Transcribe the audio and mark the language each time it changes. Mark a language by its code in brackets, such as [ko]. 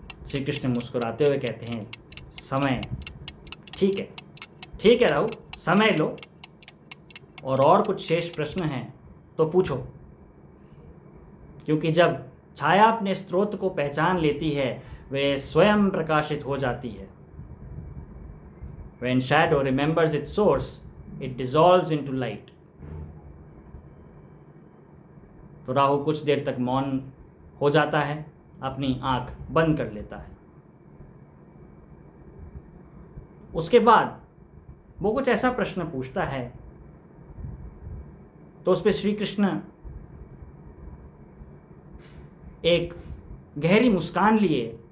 [hi] श्री कृष्ण मुस्कुराते हुए कहते हैं, समय? ठीक है, ठीक है राहु, समय लो, और कुछ शेष प्रश्न हैं तो पूछो। क्योंकि जब छाया अपने स्रोत को पहचान लेती है वे स्वयं प्रकाशित हो जाती है। [en] When shadow remembers its source, it dissolves into light. [hi] तो राहु कुछ देर तक मौन हो जाता है, अपनी आंख बंद कर लेता है। उसके बाद वो कुछ ऐसा प्रश्न पूछता है तो उस पर श्री कृष्ण एक गहरी मुस्कान लिए